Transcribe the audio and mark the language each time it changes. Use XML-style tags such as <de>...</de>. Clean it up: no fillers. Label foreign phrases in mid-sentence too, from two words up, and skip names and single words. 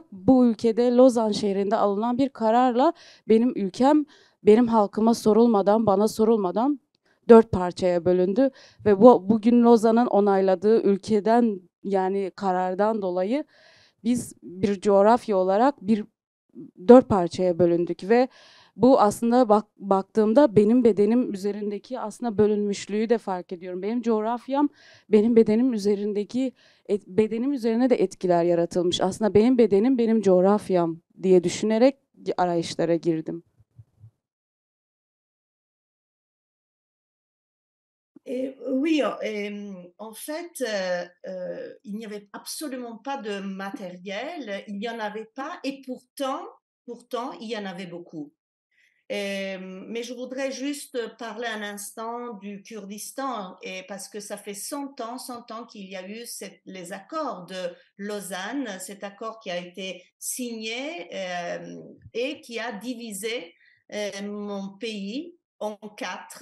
<tr>Bu ülkede Lozan şehrinde alınan bir kararla benim ülkem benim halkıma sorulmadan, bana sorulmadan 4 parçaya bölündü ve bugün Lozan'ın onayladığı ülkeden yani karardan dolayı biz bir coğrafya olarak 4 parçaya bölündük ve bu aslında baktığımda benim bedenim üzerindeki aslında bölünmüşlüğü de fark ediyorum. Benim coğrafyam benim bedenim üzerindeki bedenim üzerine de etkiler yaratılmış. Aslında benim bedenim benim coğrafyam diye düşünerek arayışlara girdim.</tr> <fr>Oui, en fait, il n'y avait absolument pas de matériel, il n'y en avait pas, et pourtant, il y en avait beaucoup. Mais je voudrais juste parler un instant du Kurdistan, et parce que ça fait 100 ans qu'il y a eu les accords de Lausanne, cet accord qui a été signé et qui a divisé mon pays en 4.</fr>